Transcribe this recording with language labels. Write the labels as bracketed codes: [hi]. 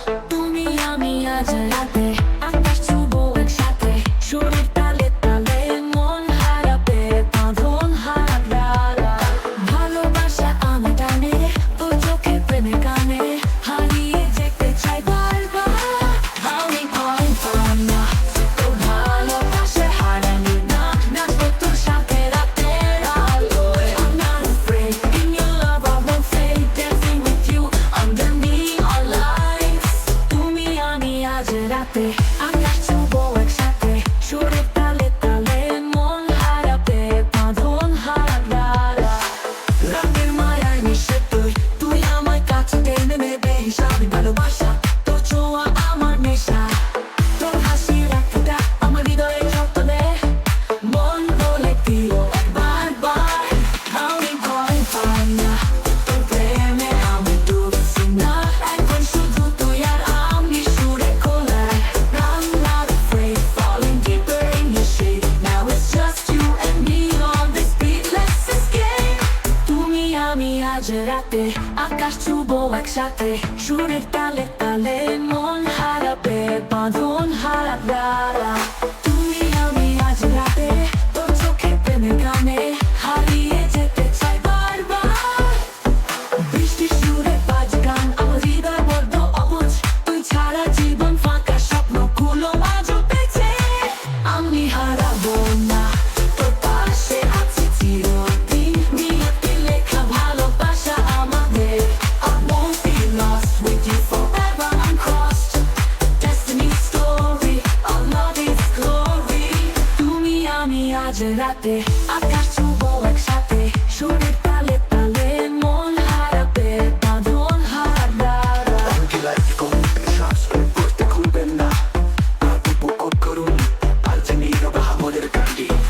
[bn] তুমি আমি আজ রাতে আকাশ ছুবো একসাথে, সুরের তালে তালে মন হারাবে বাঁধন হারা। ভালোবাসা আমার টানে, তোর চোখে প্রেমে কানে, হারিয়ে যেতে চাই বারবার। আমি ভয় পাই না তোর ভালোবাসা হারানি না, নাচবো তোর সাথে রাতের আলোয়। [en] I'm not afraid, in your love I won't fade, dancing with you under neon lights। [bn] তুমি আমি আজ রাতে আকাশ ছুবো একসাথে, সুরের তালে তালে মন হারাবে বাঁধন হারা। রাতের মায়ায় মিশে তুই আমার কাছে টেনে নেবে হিসাবে, ভালোবাসা তোর ছোঁয়া আমার নেশা, তোর হাসির এক ফোঁটা আমার হৃদয়ে যতনে, মন বলে দিল বারবার। আমি ভয় পাই না তোর প্রেমে, আমি ডুবছি না, এখন শুধু তুই আর আমি সুরে খোলায়। [en] I'm not afraid, falling deeper in your shade, now it's just you and me on this beat, let's escape। [bn] তুমি আমি আজ রাতে আকাশ ছুবো একসাথে, সুরের তালে তালে মন হারাবে বাঁধন হারা। তুমি আমি আজ রাতে তোর চোখে প্রেমে গানে, হারিয়ে যেতে চাই বারবার। বৃষ্টির সুরে বাজে গান, আমার হৃদয় বড্ড অবুঝ, তুই ছাড়া জীবন ফাঁকা, স্বপ্নগুলো আজও বেঁচে। আমি হারাবো না তোর পাশে আছি চিরদিন, নিয়তি লেখা ভালোবাসা আমাদের। [en] I won't be lost with you forever, uncrossed destiny's story, our love is glory। [bn] তুমি আমি আজ রাতে আকাশ ছুবো একসাথে, সুরের তালে তালে মন হারাবে বাঁধন হারা। গানটি লাইক কমেন্ট সাবস্ক্রাইব করতে ভুলবেন না, আর উপভোগ করুন আর যে নীরব আহাম্মদের গানটি।